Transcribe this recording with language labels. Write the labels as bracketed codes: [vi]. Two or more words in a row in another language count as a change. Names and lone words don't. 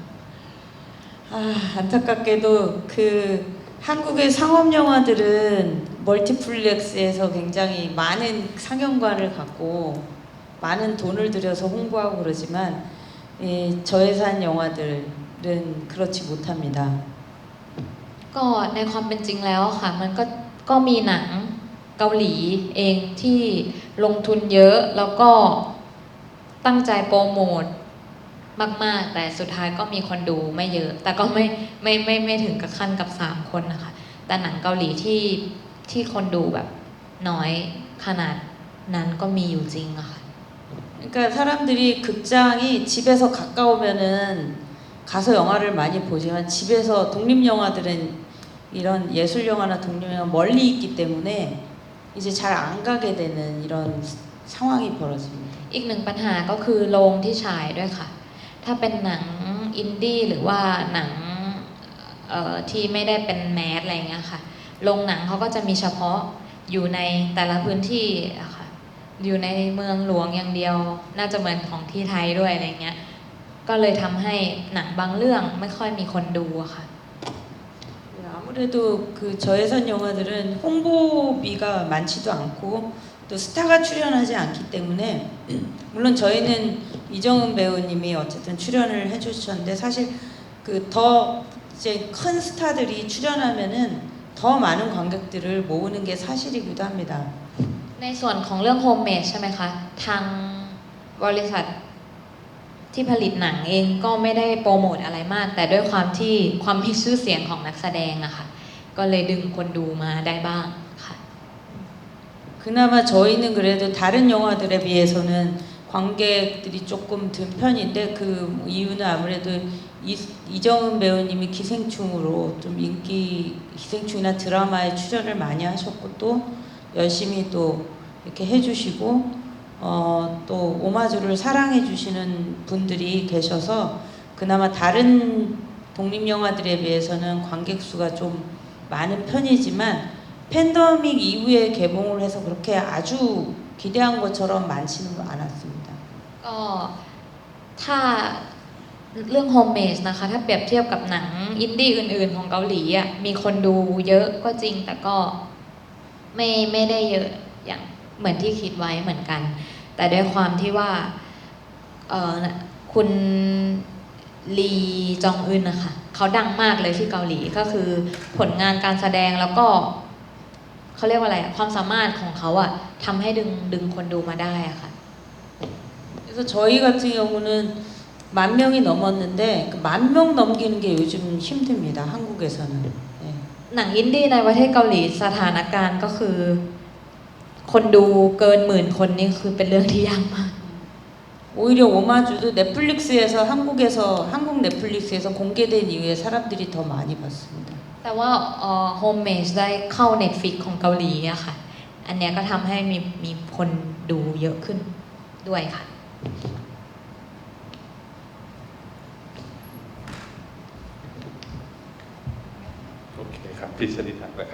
[ko] 안타깝게도 그 한국의 상업 영화들은 멀티플렉스에서 굉장히 많은 상영관을 갖고 많은 돈을 들여서 홍보하고 그러지만 이 저예산 영화들은 그렇지 못합니다. [th] ก็ในความเป็นจริงแล้วค่ะมันก็มีหนังเกาหลีเองที่ลงทุนเยอะแล้วก็ตั้งใจโปรโมทมากๆแต่สุดท้ายก็มีคนดูไม่เยอะแต่ก็ไม่ถึงกับขั้นกับ3คนนะคะแต่หนังเกาหลีที่คนดูแบบน้อยขนาดนั้นก็มีอยู่จริงอะค่ะ [ko] 그러니까 사람들이 극장이 집에서 가까우면은 가서 영화를 많이 보지만 집에서 독립 영화들은 이런 예술 영화나 독립 영화 멀리 있기 때문에 이제 잘 안 가게 되는 이런 상황이 벌어집니다. [th] อีกหนึ่งปัญหาก็คือโรงที่ฉายด้วยค่ะ ถ้าเป็นหนังอินดี้หรือว่าหนังที่ไม่ได้เป็นแมสอะไรเงี้ยค่ะ โรงหนังเขาก็จะมีเฉพาะอยู่ในแต่ละพื้นที่อะค่ะ อยู่ในเมืองหลวงอย่างเดียว น่าจะเหมือนของที่ไทยด้วยอะไรเงี้ย ก็เลยทำให้หนังบางเรื่องไม่ค่อยมีคนดูอะค่ะ [ko] 아무래도 그 저예산 영화들은 홍보비가 많지도 않고 또 스타가 출연하지 않기 때문에 물론 저희는 이정은 배우님이 어쨌든 출연을 해주셨는데 사실 그 더 이제 큰 스타들이 출연하면은 더 많은 관객들을 모으는 게 사실이기도 합니다. [th] ในส่วนของเรื่องโฮมเมดใช่ไหมคะ ทางบริษัทที่ผลิตหนังเองก็ไม่ได้โปรโมทอะไรมาก แต่ด้วยความที่ความมีชื่อเสียงของนักแสดงอะค่ะ ก็เลยดึงคนดูมาได้บ้างค่ะ [ko] 그나마 저희는 그래도 다른 영화들에 비해서는 관객들이 조금 든 편인데 그 이유는 아무래도 이정은 배우님이 기생충으로 좀 기생충이나 드라마에 출연을 많이 하셨고 또 열심히 또 이렇게 해주시고 또 오마주를 사랑해 주시는 분들이 계셔서 그나마 다른 독립 영화들에 비해서는 관객 수가 좀 많은 편이지만 팬데믹 이후에 개봉을 해서 그렇게 아주 기대한 것처럼 많지는 않았습니다. [th] ก็ถ้าเรื่องโฮมเมดนะคะ ถ้าเปรียบเทียบกับหนังอินดี้อื่นๆของเกาหลีอ่ะมีคนดูเยอะก็จริง แต่ก็ไม่ได้เยอะอย่างเหมือนที่คิดไว้เหมือนกัน แต่ด้วยความที่ว่าคุณลีจองอึนนะคะเขาดังมากเลยที่เกาหลีก็คือผลงานการแสดงแล้วก็เขาเรียกว่าอะไรความสามารถของเขาอะทำให้ดึงคนดูมาได้อะค่ะ [ko] 그래서 저희 같은 경우는 10,000명이 넘었는데 그 10,000명 넘기는 게 요즘 힘듭니다. 한국에서는. 네. [th] หนังอินดี้ในประเทศเกาหลีสถานการณ์ก็คือคนดูเกิน10,000 คนนี่คือเป็นเรื่องที่ยากมาก [ko] 오히려 오마주도 넷플릭스에서 한국 넷플릭스에서 공개된 이후에 사람들이 더 많이 봤습니다. [th] แต่ว่าโฮมเมดได้เข้า Netflix ของเกาหลีอะค่ะ อันเนี้ยก็ทำให้มีคนดูเยอะขึ้นด้วยค่ะ โอเคครับพี่ชนิดนะครับ